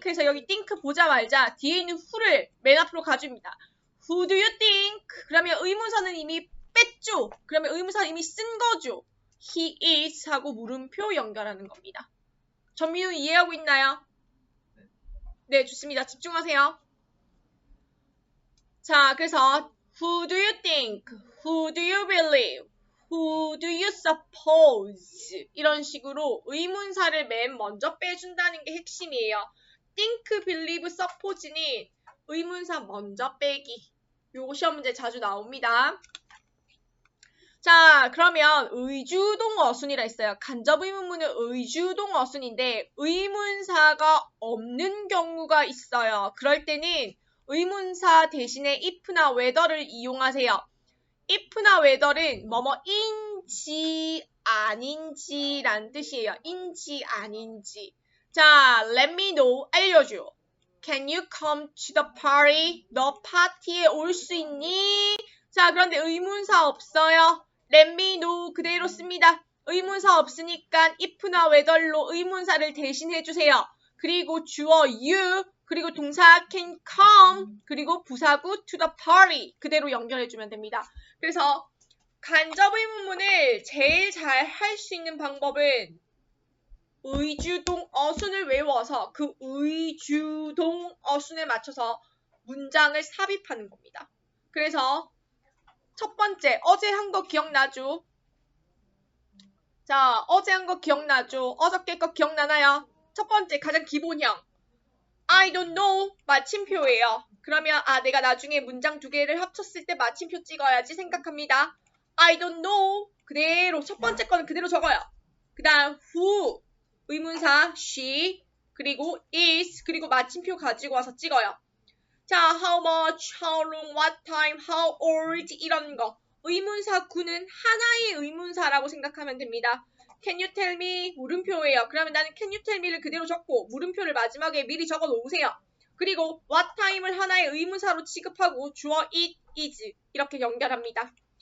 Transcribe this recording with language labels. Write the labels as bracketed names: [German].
[Korean] 그래서 여기 think 보자마자 뒤에 있는 who를 맨 앞으로 가줍니다. [English] Who do you think? [Korean] 그러면 의문사는 이미 뺐죠? 그러면 의문사는 이미 쓴 거죠? [English] He is [Korean] 하고 물음표 연결하는 겁니다. 전민우 이해하고 있나요? 네, 좋습니다. 집중하세요. 자, 그래서 [English] Who do you think? Who do you believe? Who do you suppose? [Korean] 이런 식으로 의문사를 맨 먼저 빼준다는 게 핵심이에요. think, believe, suppose는 의문사 먼저 빼기. 요거 시험 문제 자주 나옵니다. 자, 그러면 의주동 어순이라 했어요. 간접 의문문은 의주동 어순인데 의문사가 없는 경우가 있어요. 그럴 때는 의문사 대신에 if나 whether를 이용하세요. if나 whether는 뭐뭐인지 아닌지란 뜻이에요. 인지 아닌지. 자, [English] let me know. [Korean] 알려줘. [English] Can you come to the party? [Korean] 너 파티에 올 수 있니? 자, 그런데 의문사 없어요. [English] let me know [Korean] 그대로 씁니다. 의문사 없으니까 if나 whether로 의문사를 대신해주세요. 그리고 주어 you, 그리고 동사 [English] can come, [Korean] 그리고 부사구 [English] to the party [Korean] 그대로 연결해주면 됩니다. 그래서 간접 의문문을 제일 잘 할 수 있는 방법은 의주동 어순을 외워서 그 의주동 어순에 맞춰서 문장을 삽입하는 겁니다. 그래서 첫 번째, 어제 한 거 기억나죠? 자, 어제 한 거 기억나죠? 어저께 거 기억나나요? 첫 번째, 가장 기본형. [English] I don't know [Korean] 마침표예요. 그러면 내가 나중에 문장 두 개를 합쳤을 때 마침표 찍어야지 생각합니다. [English] I don't know [Korean] 그대로 첫 번째 거는 그대로 적어요. 그 다음 who 의문사 she 그리고 is 그리고 마침표 가지고 와서 찍어요. 자, [English] how much, how long, what time, how old [Korean] 이런 거. 의문사 구는 하나의 의문사라고 생각하면 됩니다. [English] Can you tell me? [Korean] 물음표예요. 그러면 나는 [English] can you tell me [Korean] 를 그대로 적고 물음표를 마지막에 미리 적어 놓으세요. 그리고 [English] what time [Korean] 을 하나의 의문사로 취급하고 주어 it, is 이렇게 연결합니다.